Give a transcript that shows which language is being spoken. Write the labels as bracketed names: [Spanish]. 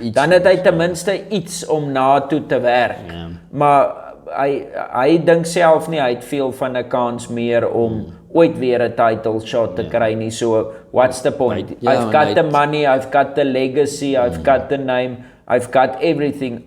[Afrikaans] Dan het hy ten minste iets om na toe te werk. Maar hy dink self nie hy het veel van 'n kans meer om ooit weer 'n title shot te kry nie. [English] So what's the point? I've got the money, I've got the legacy, I've got the name, I've got everything.